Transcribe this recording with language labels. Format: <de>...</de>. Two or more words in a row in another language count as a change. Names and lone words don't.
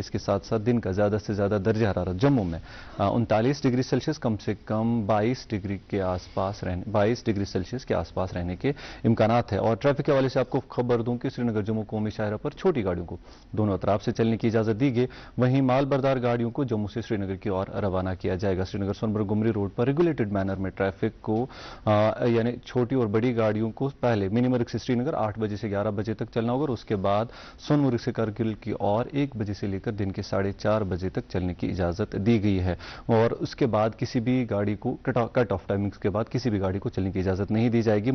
<ur>اس کے ساتھ ساتھ دن کا زیادہ سے زیادہ درجہ حرارت جموں میں 39 ڈگری سیلسیس کم سے کم 22 ڈگری سیلسیس کے آس پاس رہنے کے امکانات ہیں. اور ٹریفک کے حوالے سے آپ کو خبر دوں کہ سری نگر جموں قومی شاہراہ پر چھوٹی گاڑیوں کو دونوں اطراف سے چلنے کی اجازت دی گئی. وہیں مال بردار گاڑیوں کو جموں سے سری نگر کی اور روانہ کیا جائے گا. سری نگر سونمرگ گمری روڈ پر ریگولیٹڈ مینر میں ٹریفک کو یعنی چھوٹی اور بڑی گاڑیوں کو پہلے منی مرگ سے سری نگر 8 بجے سے 11 بجے تک چلنا ہوگا اور اس کے بعد سونمرگ سے کرگل کی اور 1 بجے سے لے کر دن کے 4:30 بجے تک چلنے کی اجازت دی گئی ہے. اور اس کے بعد کسی بھی گاڑی کو کٹ آف ٹائمنگز کے بعد کسی بھی گاڑی کو چلنے کی اجازت نہیں دی جائے گی.</ur>